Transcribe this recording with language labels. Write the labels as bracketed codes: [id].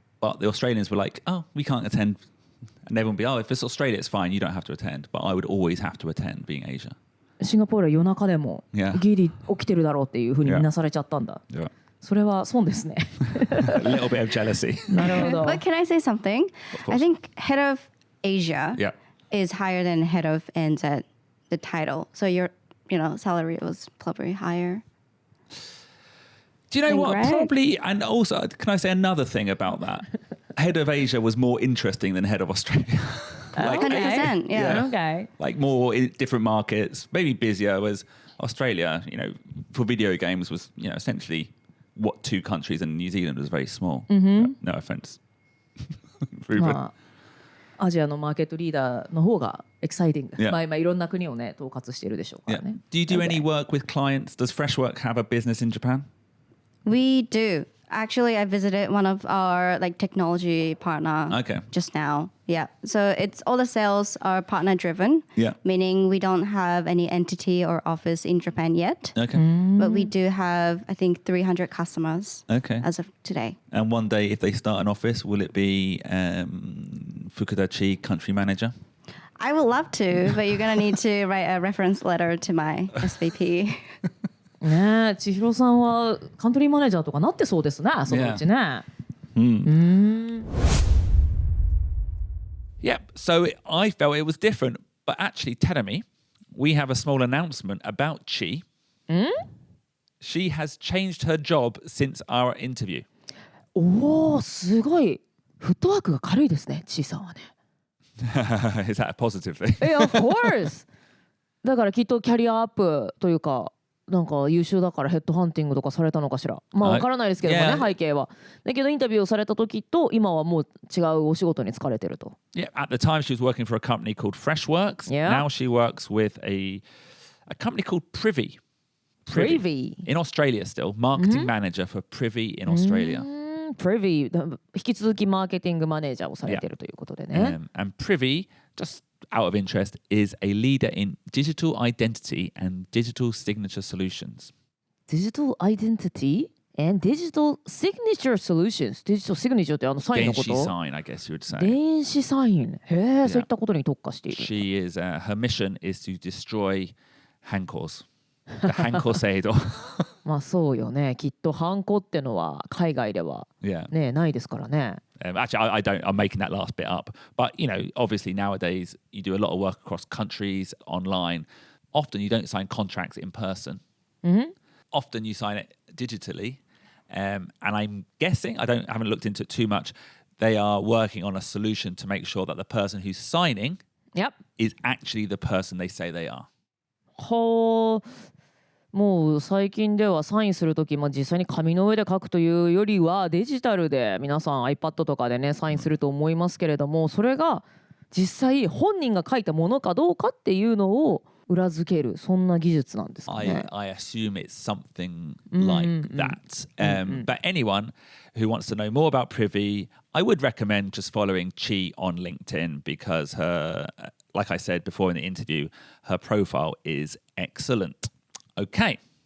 [en] But the Australians were like, "Oh, we can't attend." And everyone would be, "Oh, if it's Australia, it's fine. You don't have to attend." But I would always have to attend, being Asia. [ja] シンガポールは夜中でも [en] Yeah. [ja] ギリ起きてるだろうっていうふうに見なされちゃったんだ。 [en] Yeah. [ja] それは損ですね。 [en] A little bit of jealousy. [ja] なるほど。 [en] But can I say something? I think head of Asia Yeah. is higher than head of ANZ, the title. So your, salary was probably higher. Do you know what? Greg? Probably, and also, can I say another thing about that? Head of Asia was more interesting than head of Australia. 100%, yeah. Okay. Like more in different markets, maybe busier. Whereas Australia, for video games was, essentially what two countries, and New Zealand was very small. No offense. [ja] まあ、アジアのマーケットリーダーの方がエキサイティング。 [en] Yeah. [ja] まあいろんな国をね統括しているでしょうか [en] Yeah. [ja] らね。 [en] Do you do Okay. any work with clients? Does Freshwork have a business in Japan? We do. Actually, I visited one of our technology partner Okay. just now. Yeah. So it's all the sales are partner driven. Yeah. Meaning we don't have any entity or office in Japan yet. Okay. But we do have, I think, 300 customers Okay. as of today. And one day, if they start an office, will it be Fukuda Chi, country manager? I would love to, but you're going to need to write a reference letter to my SVP. [ja] ねえ、千尋さんはカントリーマネージャーとかなってそうですね、そのうちね。 [en] Yeah. So I felt it was different. But actually, Tedamy, we have a small announcement about Chi. She has changed her job since our interview. [ja] おお、すごい。フットワークが軽いですね、ちいさんはね。 [en] Is that a positive thing? Of course! [ja] だからきっとキャリアアップというか、なんか優秀だからヘッドハンティングとかされたのかしら。まあわからないですけどもね、 [en] Yeah. [ja] 背景は。だけどインタビューをされた時と今はもう違うお仕事に疲れてると。 [en] Yeah. At the time, she was working for a company called Freshworks. Yeah. Now she works with a company called Privy. Privy. In Australia still. Marketing manager for Privy in Australia. [ja] Privy 引き続きマーケティングマネージャーをされてるということでね。 [en] And Privy, just out of interest, is a leader in digital identity and digital signature solutions. Digital Identity and Digital Signature Solutions。 [ja] デジタルシグニチャーってサインのこ Genshi と？ [en] sign, I guess you would say. [ja] 電子サイン。へえ、そういったことに特化している。 [en] She is, her mission is to destroy hankors. The hankor seido. [ja] まあそうよね。きっとハンコってのは海外では [en] Yeah. [ja] ねないですからね。 [en] Actually, I don't. I'm making that last bit up. But obviously nowadays you do a lot of work across countries, online. Often you don't sign contracts in person. Often you sign it digitally. And I'm guessing, I haven't looked into it too much. They are working on a solution to make sure that the person who's signing Yep. is actually the person they say they are. [ja] はあ。もう最近ではサインするとき、実際に紙の上で書くというよりはデジタルで皆さん iPad とかでねサインすると思いますけれども、それが実際本人が書いたものかどうかっていうのを裏付ける、そんな技術なんですかね。 [en] I assume it's something like that. But anyone who wants to know more about Privy, I would recommend just following Chi on LinkedIn because her, like I said before in the interview, her profile is excellent. Okay.